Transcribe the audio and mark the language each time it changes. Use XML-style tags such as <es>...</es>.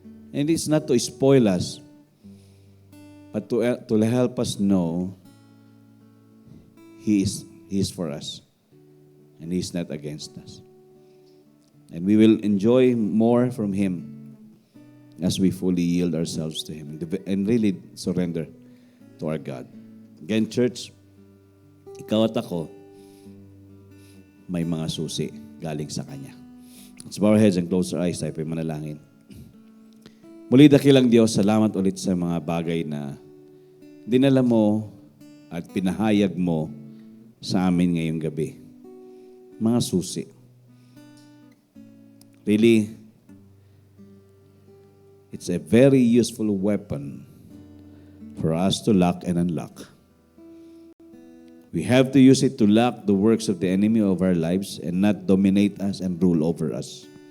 <en>And it's not to spoil us, but to help us know He is for us. And He is not against us. And we will enjoy more from Him as we fully yield ourselves to Him and really surrender to our God.</en> <tl>Again, church, ikaw at ako, may mga susi galing sa Kanya.</tl> <en>Let's bow our heads and close our eyes.</en> <tl>Tayo po'y manalangin. Muli, dakilang Diyos, salamat ulit sa mga bagay na dinala mo at pinahayag mo sa amin ngayong gabi. Mga susi.</tl> <en>Really, it's a very useful weapon for us to lock and unlock. We have to use it to lock the works of the enemy of our lives and not dominate us and rule over us.</en>